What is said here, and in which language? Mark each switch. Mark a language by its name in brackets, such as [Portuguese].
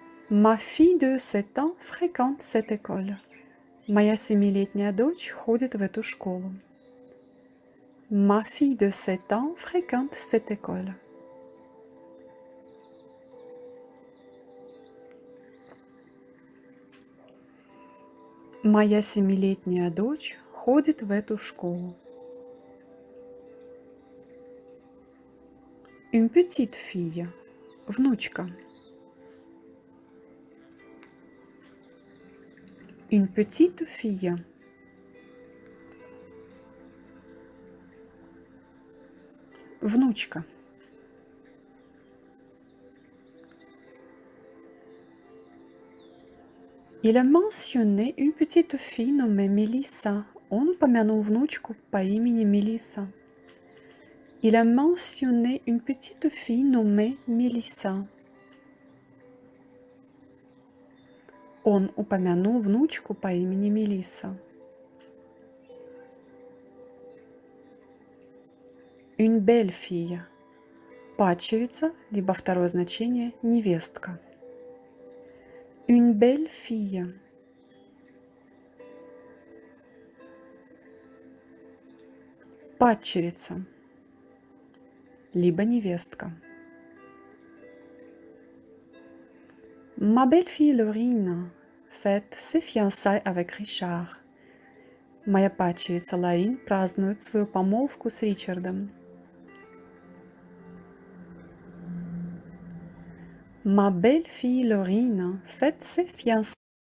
[French] Ma fille de 7 ans fréquente cette école. [Russian] Моя 7-летняя дочь ходит в эту школу. [French] Ma fille de 7 ans fréquente cette école. [Russian] Моя 7-летняя дочь ходит в эту школу. [French] Une petite fille, [Russian] внучка. [French] Une petite fille. [Russian] Внучка. [French] Il a mentionné une petite fille nommée Mélissa. [Russian] Он упомянул внучку по имени Мелисса. [French] Il a mentionné une petite fille nommée Mélissa. [Russian] Он упомянул внучку по имени Мелисса. [French] Une belle fille. [Russian] Падчерица, либо второе значение невестка. [French] Une belle fille. [Russian] Падчерица, либо невестка. [French] Ma belle-fille Laurine fête ses fiançailles avec Richard. [Russian] Моя падчерица Ларин празднует свою помолвку с Ричардом. [French] Ma belle-fille Laurine fête ses fiançailles